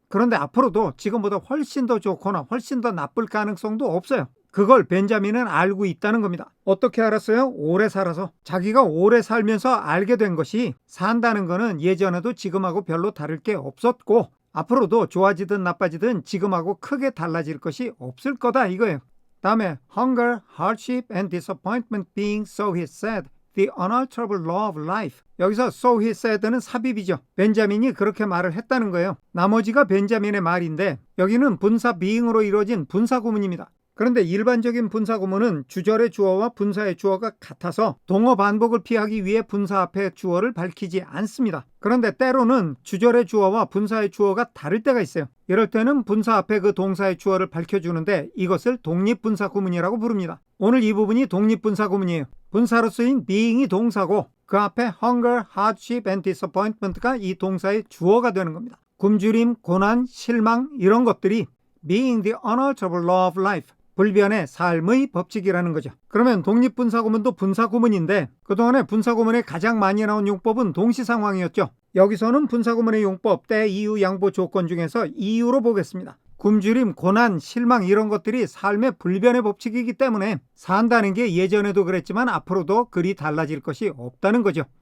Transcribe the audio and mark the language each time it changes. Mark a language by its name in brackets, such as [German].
[Korean] 그런데 앞으로도 지금보다 훨씬 더 좋거나 훨씬 더 나쁠 가능성도 없어요. 그걸 벤자민은 알고 있다는 겁니다. 어떻게 알았어요? 오래 살아서. 자기가 오래 살면서 알게 된 것이 산다는 거는 예전에도 지금하고 별로 다를 게 없었고 앞으로도 좋아지든 나빠지든 지금하고 크게 달라질 것이 없을 거다 이거예요. 다음에 [English] hunger, hardship and disappointment being so he said. The unalterable law of life. [Korean] 여기서 so he said는 삽입이죠. 벤자민이 그렇게 말을 했다는 거예요. 나머지가 벤자민의 말인데 여기는 분사 being으로 이루어진 분사 구문입니다. 그런데 일반적인 분사 구문은 주절의 주어와 분사의 주어가 같아서 동어 반복을 피하기 위해 분사 앞에 주어를 밝히지 않습니다. 그런데 때로는 주절의 주어와 분사의 주어가 다를 때가 있어요. 이럴 때는 분사 앞에 그 동사의 주어를 밝혀주는데 이것을 독립분사 구문이라고 부릅니다. 오늘 이 부분이 독립분사 구문이에요. 분사로 쓰인 being이 동사고 그 앞에 [English] hunger, hardship and disappointment [Korean] 가 이 동사의 주어가 되는 겁니다. 굶주림, 고난, 실망 이런 것들이 [English] being the unalterable law of life. [Korean] 불변의 삶의 법칙이라는 거죠. 그러면 독립분사구문도 분사구문인데 그동안에 분사구문에 가장 많이 나온 용법은 동시상황이었죠. 여기서는 분사구문의 용법, 때, 이유, 양보, 조건 중에서 이유로 보겠습니다. 굶주림, 고난, 실망 이런 것들이 삶의 불변의 법칙이기 때문에 산다는 게 예전에도 그랬지만 앞으로도 그리 달라질 것이 없다는 거죠.